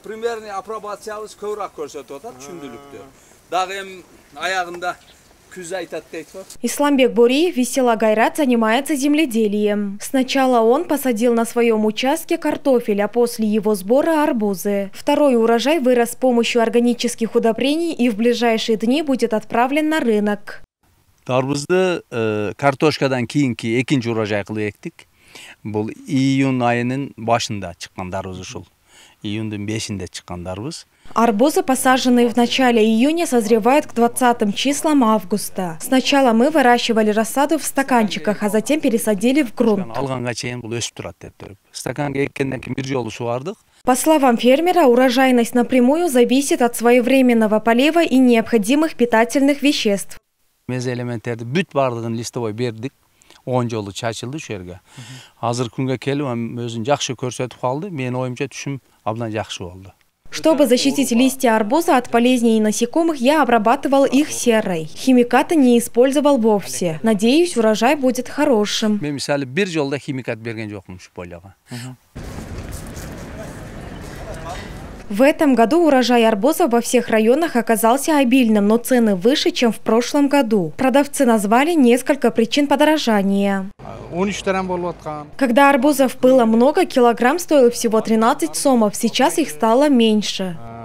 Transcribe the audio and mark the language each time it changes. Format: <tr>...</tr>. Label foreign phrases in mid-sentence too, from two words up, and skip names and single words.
<ru>Исламбек Буриев Весела Гайрат занимается земледелием. Сначала он посадил на своем участке картофель, а после его сбора арбузы. Второй урожай вырос с помощью органических удобрений и в ближайшие дни будет отправлен на рынок.</ru> <ky>Арбузды картошкадан кийинки экинчи урожай кылып эктик. Бул июнь айынын башында чыккан арбуз ушул. Июндун 5-inde чыккан арбуз.</ky> <ru>Арбузы, посаженные в начале июня, созревают к 20 числам августа. Сначала мы выращивали рассаду в стаканчиках, а затем пересадили в грунт. По словам фермера, урожайность напрямую зависит от своевременного полива и необходимых питательных веществ.</ru> <ky>10 жолу чачылды шу жерге. Азыр күнгө келип өзүн жакшы көрсөтүп калды. Менин оюмча түшүм абдан жакшы болду.</ky> <ru>Чтобы защитить листья арбуза от болезней и насекомых, я обрабатывал их серой. Химикаты не использовал вовсе. Надеюсь, урожай будет хорошим.</ru> <ky>Мен мисалы бир жолда химикат берген жокмун ушу поляга.</ky> <ru>В этом году урожай арбуза во всех районах оказался обильным, но цены выше, чем в прошлом году. Продавцы назвали несколько причин подорожания. Когда арбузов было много, килограмм стоил всего 13 сомов, сейчас их стало меньше.</ru>